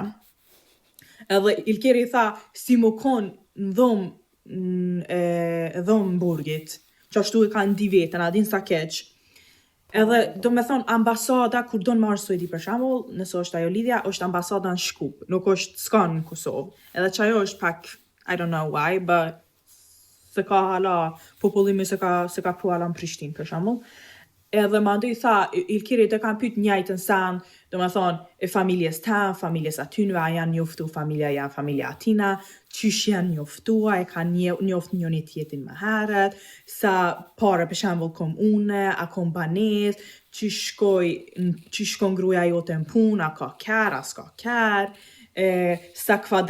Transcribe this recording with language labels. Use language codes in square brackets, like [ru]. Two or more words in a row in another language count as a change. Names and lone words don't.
[sq] Edhe Ilkeri tha, si më konë në dhomë burgit, që ashtu e ka ndi vetën, adin sa keq. Edhe, do me thonë, ambasada, kur do në marrë Suedi për shembull, nëse është ajo lidhja, është ambasada në Shkup, nuk është s'kan në Kosovë. Edhe që ajo është pak, [en] I don't know why, but [sq] se ka hala, popullimi se ka pu hala në Prishtinë, për shembull. Edhe ma ndoj tha, Ilkiri të kanë pyet njajtën sen, do me thonë, e familjes ta, familjes atynve, a janë njoftu familja janë familja atina, qysh janë njoftua, e kanë njoft njëni tjetin më herët, sa pare për shembull kom une, a kom banes, qysh shkon gruaja jote në punë, a ka ker, a s'ka ker, sa